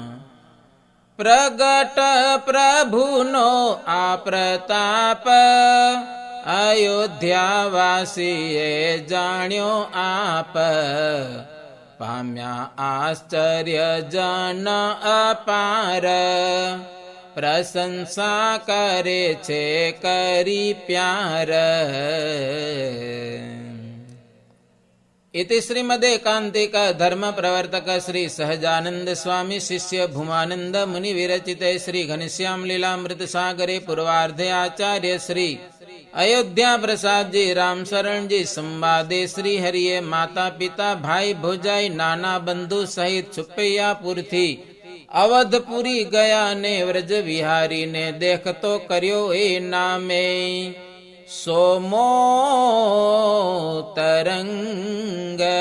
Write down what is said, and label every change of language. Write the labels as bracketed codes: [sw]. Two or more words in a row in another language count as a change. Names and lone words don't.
[gu] પ્રગટ પ્રભુનો આ પ્રતાપ, અયોધ્યાવાસીએ જાણ્યો આપ. પામ્યા આશ્ચર્ય જન અપાર, પ્રશંસા કરે છે કરી પ્યાર. [sa] इति श्रीमदेकांतिक धर्म प्रवर्तक श्री सहजानंद स्वामी शिष्य भूमानंद मुनि विरचिते श्री घनश्याम लीलामृत सागरे पूर्वार्धे आचार्य श्री अयोध्या प्रसाद जी राम शरण जी संवादे [gu] શ્રી હરિયે માતા પિતા ભાઈ ભોજાઈ નાના બંધુ સહિત છુપૈયાપુર થી અવધપુરી ગયા ને વ્રજ વિહારી ને દેખતો કર્યો એ નામે સોમો તરંગ.